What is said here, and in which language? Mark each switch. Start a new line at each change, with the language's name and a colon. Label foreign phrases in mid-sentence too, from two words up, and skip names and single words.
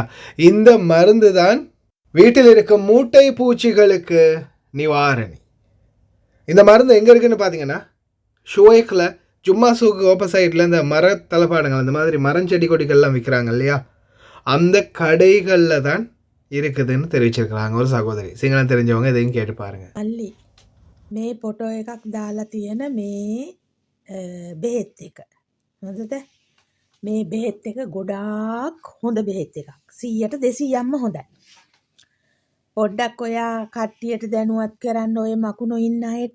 Tamil: இந்த மருந்து தான் வீட்டில் இருக்கும் மூட்டை பூச்சிகளுக்கு நிவாரணி. இந்த மருந்து எங்கே இருக்குதுன்னு பார்த்தீங்கன்னா, ஷுவேக்கில் சும்மா சூக்கு ஆப்போசைட்டில் இந்த மர தளபாடங்கள், அந்த மாதிரி மரஞ்செடி கொடிகள்லாம் விற்கிறாங்க இல்லையா, அந்த கடைகளில் தான் இருக்குதுன்னு தெரிவிச்சிருக்கிறாங்க ஒரு சகோதரி. சிங்களம் தெரிஞ்சவங்க இதையும் கேட்டு பாருங்கள்.
Sinhala: අල්ලි මේ පොටෝ එකක් දාලා තියෙන මේ බෙහෙත් එක හොඳද? මේ බෙහෙත් එක ගොඩාක් හොඳ බෙහෙත් එකක්. 100ට 200ක්ම හොඳයි. පොඩ්ඩක් ඔයා කට්ටියට දැනුවත් කරන්න ඔය මකුණු ඉන්න අයට.